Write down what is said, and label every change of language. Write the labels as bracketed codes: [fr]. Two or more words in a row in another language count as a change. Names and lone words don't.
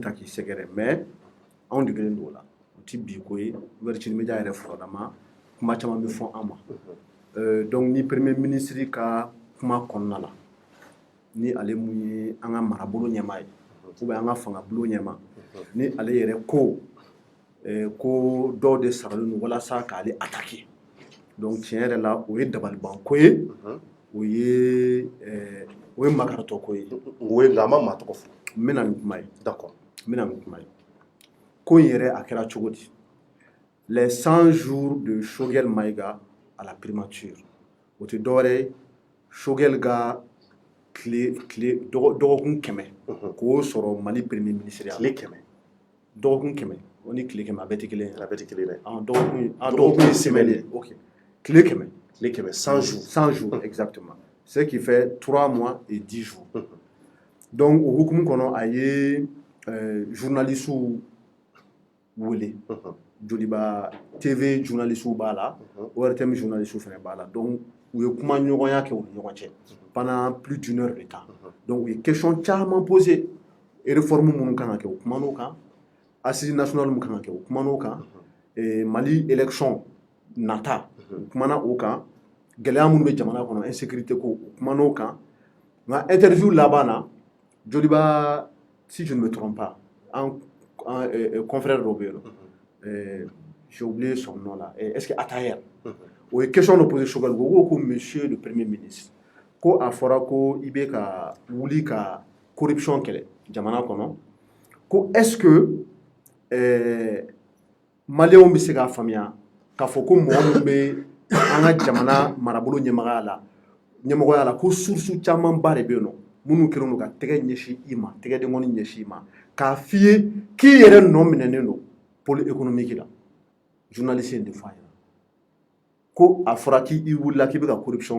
[bm] ta k'i sɛgɛrɛ mais anw degelen don o la o ti bi ko ye Virgin Media yɛrɛ furadama kuma caman bɛ fɔ an ma donc ni [fr] premier ministre [bm] ka kuma kɔnɔna la ni ale mun ye an ka marabolo ɲɛmaa ye ou bien an ka fangabolo ɲɛmaa ni ale yɛrɛ ko ko dɔw de saralen don walasa k'ale attaquer donc tiɲɛ yɛrɛ la o ye dabaliban ko ye o ye makaratɔ ko ye o ye nka a ma maa tɔgɔ fɔ n bɛna nin kuma ye d'accord n bɛna nin kuma ye ko in yɛrɛ a kɛra cogo di [fr] les 100 jours de Choguel Maïga à la primature [bm] o tɛ dɔwɛrɛ ye Choguel ka dɔgɔkun 100 k'o sɔrɔ Mali [fr] premier ministre [bm] ya tile 100 dɔgɔkun 100 o ni tile 100 a bɛɛ tɛ kelen ye a bɛɛ tɛ kelen ye dɔgɔkun ye semaine ye ok tile 100 tile 100 100 jours [fr] 100 jours exactement ce qui fait 3 mois et 10 jours [bm] donc o hukumu kɔnɔ a ye journalistes wele joliba TV journalistes b'a la ORTM journalistes fana b'a la donc u ye kuma ɲɔgɔnya kɛ u ni ɲɔgɔn cɛ [fr] pendant plus d'une heure de temps [bm] donc u ye question caman posé réforme minnu kan ka kɛ u kuman'o kan [fr] assise nationale [bm] mun kan ka kɛ u kuman'o kan Mali élection nata u kumana o kan gɛlɛya minnu bɛ jamana kɔnɔ insécurité ko u kuman'o kan nka interview laban na joliba [fr] si je ne me trompe pas un confrère [bm] dɔ bɛ yen nɔ [fr] j'ai oublié son nom là est-ce que [bm] Atayer o ye question dɔ posé Choguel ko [fr] monsieur le premier ministre [bm] ko a fɔra ko i bɛ ka wuli ka corruption kɛlɛ jamana kɔnɔ ko [fr] est-ce que [bm] maliyɛnw bɛ se k'a faamuya k'a fɔ ko mɔgɔ min bɛ an ka jamana marabolo ɲɛmɔgɔya la ko source camanba de bɛ yen nɔ minnu kɛlen don ka tɛgɛ ɲɛsin i ma tɛgɛdenkɔni ɲɛsin i ma k'a f'i ye k'i yɛrɛ nɔ minɛnen don [fr] pôle économique [bm] la journaliste in de f'a ɲɛna ko a fɔra k'i wulila k'i bɛ ka corruption